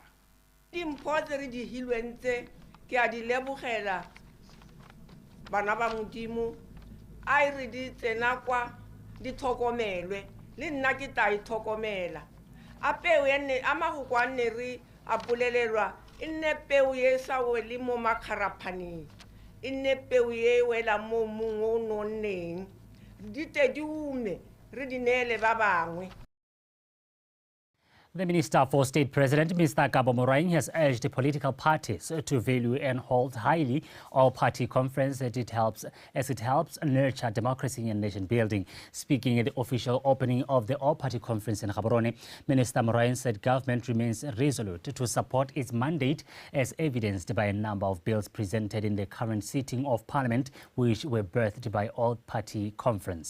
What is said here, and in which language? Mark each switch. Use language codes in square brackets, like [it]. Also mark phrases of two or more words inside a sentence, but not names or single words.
[tn] dimpho tse re di hilweng tse ke a di lebogela bana ba modimo a e re di tsena kwa di tlhokomelwe le nna ke ta itlhokomela a peo a magoko a nne re a polelelwa e nne peo ye sa wele mo makgaraphaneng e nne peo ye wela mo mmung o nonneng di te di ume re di neele ba bangwe. [en] The Minister for State President, Mr. Kabo Moraing, has urged political parties to value and hold highly all-party conference as it helps nurture democracy and nation building. Speaking at the official opening of the all-party conference in Gaborone, Minister Moraing said government remains resolute to support its mandate, as evidenced by a number of bills presented in the current sitting of Parliament, which were birthed by all-party conference.